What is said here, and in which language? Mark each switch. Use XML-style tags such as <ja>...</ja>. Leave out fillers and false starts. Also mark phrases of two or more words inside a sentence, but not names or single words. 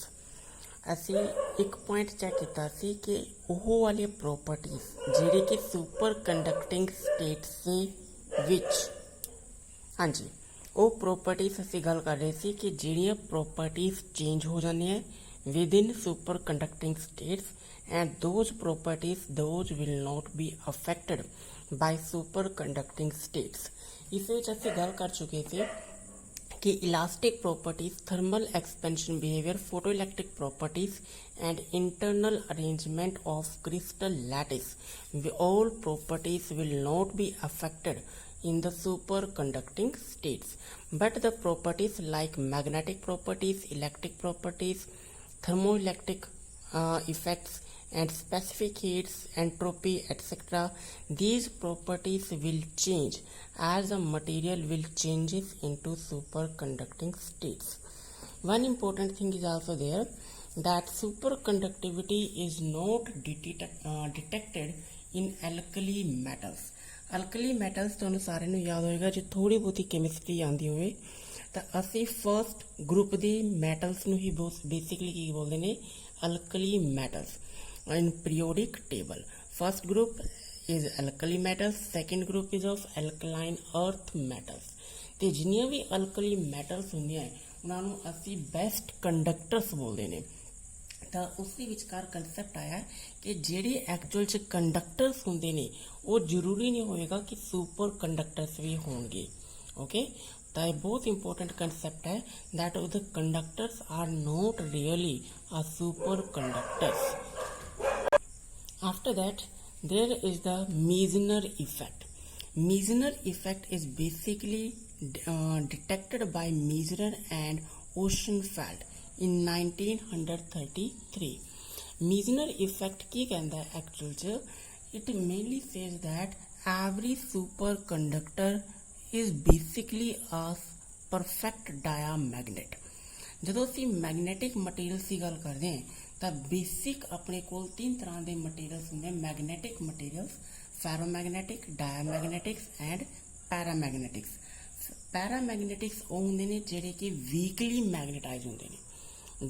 <pa>ਅਸੀਂ ਇੱਕ</pa> <en>point check</en> <pa>ਕੀਤਾ ਸੀ ਕਿ ਉਹ ਵਾਲੀਆਂ ਪ੍ਰੋਪਰਟੀਜ਼ ਜਿਹੜੇ ਕਿ</pa> <en>super conducting states</en> <pa>ਦੇ ਵਿੱਚ, ਹਾਂਜੀ ਉਹ ਪ੍ਰੋਪਰਟੀਜ਼ ਅਸੀਂ ਗੱਲ ਕਰ ਰਹੇ ਸੀ ਕਿ ਜਿਹੜੀਆਂ</pa> <en>properties change</en> <pa>ਹੋ ਜਾਂਦੀਆਂ</pa> <en>within super conducting states, and those properties those will not be affected by superconducting states।</en> <pa>ਇਸ ਵਿੱਚ ਅਸੀਂ ਗੱਲ ਕਰ ਚੁੱਕੇ ਸੀ कि</pa> <en>elastic properties, thermal expansion behavior, photoelectric properties and internal arrangement of crystal lattice, all properties will not be affected in the superconducting states, but the properties like magnetic properties, electric properties, thermoelectric effects and specific heats, entropy, etc., these properties will change as the material will changes into superconducting states. One important thing is also there, that superconductivity is not detected in alkali metals. alkali metals</en> <pa>ਤੁਹਾਨੂੰ ਸਾਰਿਆਂ ਨੂੰ ਯਾਦ ਹੋਏਗਾ, ਜੇ ਥੋੜੀ ਬਹੁਤੀ ਕੈਮਿਸਟਰੀ ਆਉਂਦੀ ਹੋਵੇ ਤਾਂ ਅਸੀਂ</pa> <en>first group</en> <pa>ਦੇ ਮੈਟਲਸ ਨੂੰ ਹੀ ਬੇਸਿਕਲੀ ਕੀ ਬੋਲਦੇ ਨੇ,</pa> <en>alkali metals in periodic table. First group is alkali metals, second group is of alkaline earth metals।</en> <pa>ਤੇ ਜਿੰਨੀਆਂ ਵੀ</pa> <en>alkali metals</en> <pa>ਹੁੰਦੀਆਂ ਉਹਨਾਂ ਨੂੰ ਅਸੀਂ</pa> <en>best conductors</en> <pa>ਬੋਲਦੇ ਨੇ। ਤਾਂ ਉਸ ਦੇ ਵਿਚਕਾਰ ਕੰਸੈਪਟ ਆਇਆ ਕਿ ਜਿਹੜੇ ਐਕਚੁਅਲ 'ਚ ਕੰਡਕਟਰਸ ਹੁੰਦੇ ਨੇ ਉਹ ਜ਼ਰੂਰੀ ਨਹੀਂ ਹੋਏਗਾ ਕਿ</pa> <en>super conductors</en> <pa>ਵੀ ਹੋਣਗੇ। ਓਕੇ, ਤਾਂ ਇਹ ਬਹੁਤ</pa> <en>important concept</en> <pa>ਹੈ,</pa> <en>that the conductors are not really a super conductors। After that, there is the Meissner effect. Meissner effect is basically detected by Meissner and Osenfeld in 1933।</en> <pa>Meissner effect ਕੀ ਕਹਿੰਦਾ ਹੈ actual 'ਚ?</pa> <en>It mainly says that every superconductor is basically a perfect diamagnet।</en> <pa>ਜਦੋਂ ਅਸੀਂ</pa> <en>magnetic materials</en> <pa>ਦੀ ਗੱਲ ਕਰਦੇ ਹਾਂ ਤਾਂ ਬੇਸਿਕ ਆਪਣੇ ਕੋਲ ਤਿੰਨ ਤਰ੍ਹਾਂ ਦੇ ਮਟੀਰੀਅਲਸ ਹੁੰਦੇ,</pa> <en>magnetic materials, ferromagnetic, diamagnetics and paramagnetics.</en> <pa>ਪੈਰਾਮੈਗਨੈਟਿਕਸ ਉਹ ਹੁੰਦੇ ਨੇ ਜਿਹੜੇ ਕਿ</pa> <en>weakly magnetize</en> <pa>ਹੁੰਦੇ ਨੇ।</pa>